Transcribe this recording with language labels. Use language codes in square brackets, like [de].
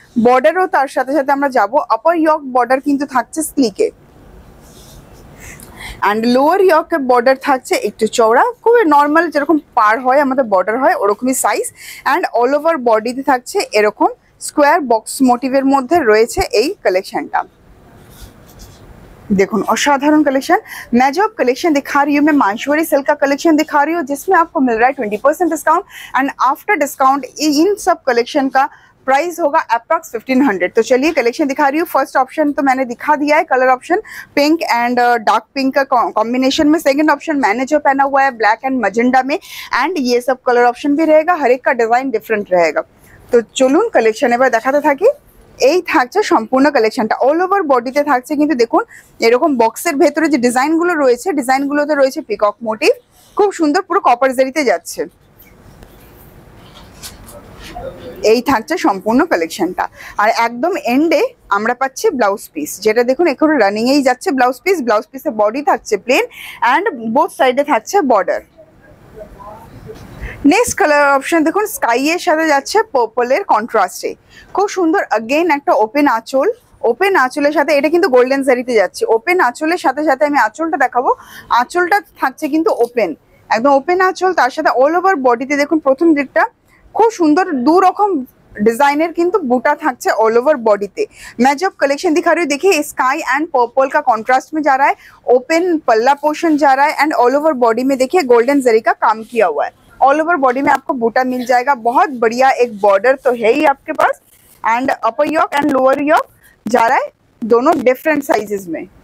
[bn] বর্ডারও তার সাথে সাথে আমরা যাব, আপার ইয়ক বর্ডার কিন্তু থাকছে স্লিকে, অ্যান্ড লোয়ার ইয়কের বর্ডার থাকছে একটু চওড়া, খুবই নর্মাল যেরকম পার হয় আমাদের বর্ডার হয় ওরকমই সাইজ। অ্যান্ড অল ওভার বডিতে থাকছে এরকম স্কোয়ার বক্স মোটিভের মধ্যে রয়েছে এই কালেকশনটা। [hi] देखो असाधारण कलेक्शन। मैं जो कलेक्शन दिखा रही हूँ मैं माहेश्वरी सिल्क का कलेक्शन दिखा रही हूँ, जिसमें आपको मिल रहा है 20% discount. And after discount in सब कलेक्शन का प्राइस होगा अप्रॉक्स 1500। तो चलिए कलेक्शन दिखा रही हूँ। फर्स्ट ऑप्शन तो मैंने दिखा दिया है, colour option pink and dark pink का कॉम्बिनेशन में। सेकंड ऑप्शन मैंने जो पहना हुआ है ब्लैक एंड मजेंडा में, एंड ये सब कलर ऑप्शन भी रहेगा, हर एक का डिजाइन डिफरेंट रहेगा। [bn] तो चलून कलेक्शन এবার দেখাতে থাকি। এই থাকছে সম্পূর্ণ কালেকশনটা, অল ওভার বডিতে থাকছে কিন্তু দেখুন এরকম বক্সের ভেতরে যে ডিজাইনগুলো রয়েছে, ডিজাইনগুলোতে রয়েছে পিকক মোটিভ, খুব সুন্দর পুরো কপার জারিতে যাচ্ছে। এই থাকছে সম্পূর্ণ কালেকশনটা। আর একদম এন্ডে আমরা পাচ্ছি ব্লাউজ পিস, যেটা দেখুন এখন রানিং এই যাচ্ছে ব্লাউজ পিস। ব্লাউজ পিসের বডি থাকছে প্লেন অ্যান্ড বোথ সাইডে থাকছে বর্ডার। নেক্সট কালার অপশন দেখুন স্কাই এর সাথে যাচ্ছে পার্পলের কন্ট্রাস্টে, খুব সুন্দর। अगेन একটা ওপেন আঁচল, ওপেন আঁচলের সাথে এটা কিন্তু গোল্ডেন জারিতে যাচ্ছে। ওপেন আঁচলের সাথে সাথে আমি আঁচলটা দেখাবো, আঁচলটা থাকছে কিন্তু ওপেন, একদম ওপেন আঁচল। তার সাথে অল ওভার বডিতে দেখুন প্রথম দিকটা খুব সুন্দর দু রকম डिजाइनर किंतु बूटा থাকছে [hi] ऑल ओवर बॉडी पे। मैं जब कलेक्शन दिखा रही हूँ देखिए स्काई एंड पर्पल का कॉन्ट्रास्ट में जा रहा है, ओपन पल्ला पोर्शन जा रहा है, एंड ऑल ओवर बॉडी में देखिए गोल्डन जरी का काम किया हुआ है। ऑल ओवर बॉडी में आपको बूटा मिल जाएगा, बहुत बढ़िया एक बॉर्डर तो है ही आपके पास। And upper York and lower York जा रहा है, दोनों डिफरेंट साइजेस में।